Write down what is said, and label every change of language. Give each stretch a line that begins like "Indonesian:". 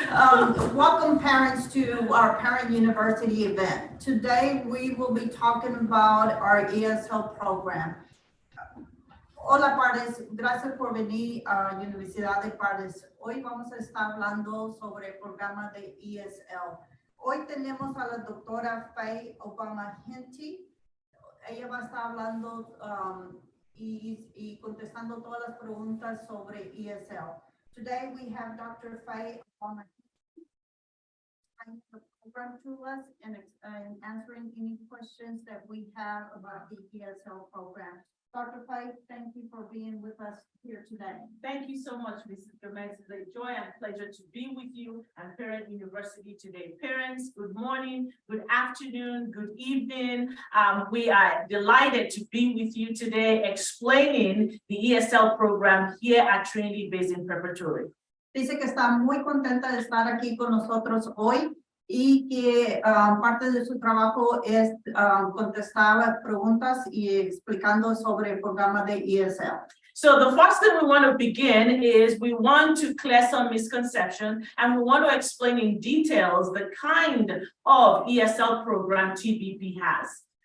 English: Welcome parents to our Parent University event. Today we will be talking about our ESL program.
Spanish: Hola padres, gracias por venir a Universidad de Padres. Hoy vamos a estar hablando sobre el programa de ESL. Hoy tenemos a la doctora Faye Obama Henty. Ella va a estar hablando y contestando todas las preguntas sobre ESL.
English: Today we have Dr. Faye Obama the program to us and answering any questions that we have about the ESL program. Dr. Faye, thank you for being with us here today. Thank you so much, Mrs. Gomez. It's a joy and pleasure to be with you at Parent University today. Parents, good morning, good afternoon, good evening. We are delighted to be with you today explaining the ESL program here at Trinity Basin Preparatory.
Spanish: Dice que está muy contenta de estar aquí con nosotros hoy y que parte de su trabajo es contestar preguntas y explicando sobre el programa de ESL.
English: So the first thing we want to begin is we want to clear some misconception and we want to explain in details the kind of ESL program TBP has.